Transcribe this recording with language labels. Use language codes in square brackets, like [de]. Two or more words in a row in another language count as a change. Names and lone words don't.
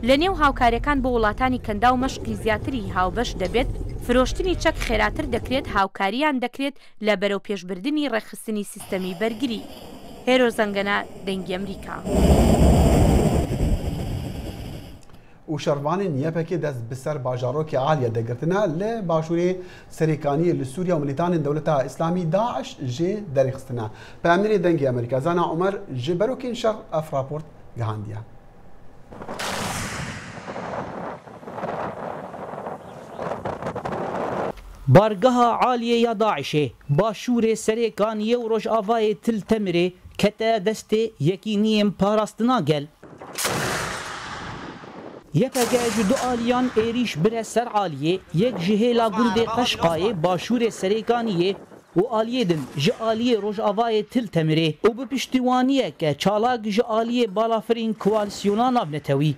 [ckb] لە نێو هاوکاریەکان بۆ وڵاتانی کەندا و مەشقی زیاتری هاوبەش دەبێت فرۆشتنی چەک خێراتر دەکرێت هاوکاریان دەکرێت لە بەرەو پێشبردننی ڕێخستنی سیستەمی بەرگری. هێرۆ زەنگەنە دەنگی ئەمریکا. [ku] و شەڕوانên yepekê dest bi ser bajarokê Aliyê degirtine lê başûrê serêkaniyê li Sûriya û milîtanên Dewleta İslamî Daeş jê derêxistine. Peyamnêrê dengê Amerîka Zana Umer ji berokên şer ev raport gihandiye. بارگەها عالیە یا داعشێ باشوورێ سەرێکانیە و ڕۆژئاوایê Til Temirê kete destê yekîniyên parastina gel. Yepeke ji du aliyan êrîş bire ser aliyê, yek ji hêla gundê Qeşqayê başûrê serêkaniyê û aliyê din ji aliyê Rojavayê Til Temirê û bi piştîwaniyeke çalak ji aliyê balafirên koalisyona navnetewî.